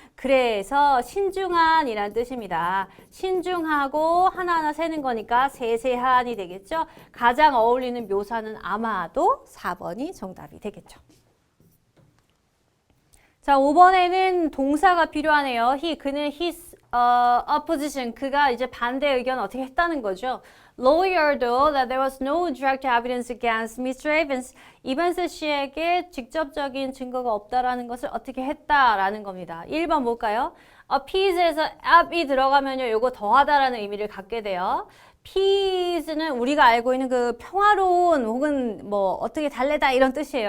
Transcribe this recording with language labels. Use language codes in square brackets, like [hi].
[ko] 그래서 신중한이라는 뜻입니다. 신중하고 하나하나 세는 거니까 세세한이 되겠죠. 가장 어울리는 묘사는 아마도 4번이 정답이 되겠죠. 자, 5번에는 동사가 필요하네요. 그는 [en] his opposition, [ko] 그가 이제 반대 의견 어떻게 했다는 거죠. [en] Lawyer도 that there was no direct evidence against Mr. Evans. [ko] 이번스 씨에게 직접적인 증거가 없다라는 것을 어떻게 했다라는 겁니다. 1번 볼까요? appease에서 app이 들어가면요, 요거 더하다라는 의미를 갖게 돼요. peace는 우리가 알고 있는 그 평화로운 혹은 뭐 어떻게 달래다 이런 뜻이에요.